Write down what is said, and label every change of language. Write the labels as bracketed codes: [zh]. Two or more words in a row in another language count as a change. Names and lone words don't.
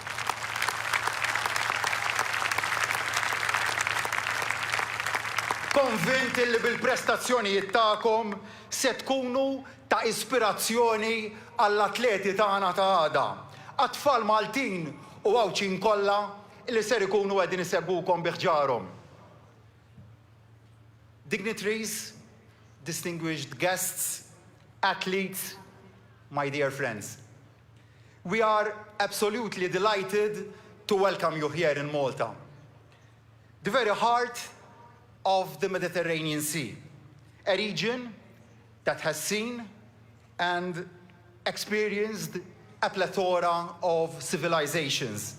[mt] Konvint li bil-prestazzjonijiet tagħkom se tkunu ta' ispirazzjoni għall-atleti tagħna ta' għada. Għat-tfal Maltin u għawċin kollha li ser ikunu qegħdin isegħukom bi ħġarhom. [en] Dignitaries, distinguished guests, athletes, my dear friends. We are absolutely delighted to welcome you here in Malta, the very heart of the Mediterranean Sea, a region that has seen and experienced a plethora of civilizations.